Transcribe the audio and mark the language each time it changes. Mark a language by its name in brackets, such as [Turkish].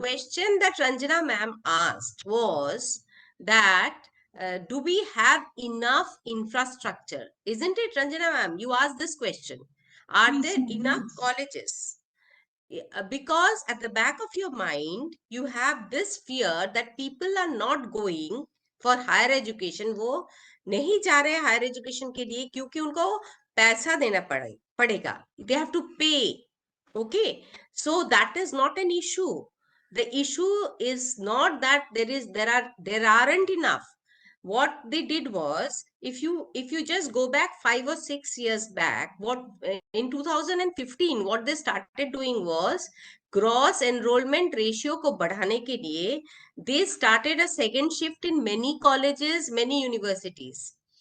[English] question that Ranjana ma'am asked was that do we have enough infrastructure? Isn't it, Ranjana ma'am? You asked this question. Are Yes, there ma'am, enough yes. colleges? Because at the back of your mind you have this fear that people are not going for higher education. [Hindi] वो नहीं जा रहे higher education के लिए क्योंकि उनको पैसा देना पड़ेगा. [English] They have to pay. Okay, so that is not an issue. The issue is not that there aren't enough. What they did was, if you just go back 5 or 6 years back, what in 2015 what they started doing was, gross enrollment ratio [Hindi] को बढ़ाने के लिए [English] they started a second shift in many colleges, many universities.